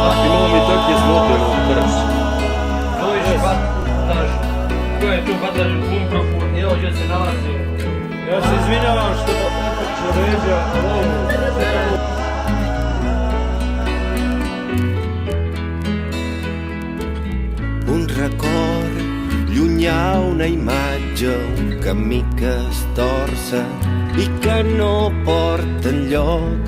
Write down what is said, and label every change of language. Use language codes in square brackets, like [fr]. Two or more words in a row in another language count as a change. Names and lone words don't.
[sr] Ja se izvinjavam što ću ređa. [ca] Un record llunyà, una imatge, un camí que es torça i que no porta enlloc.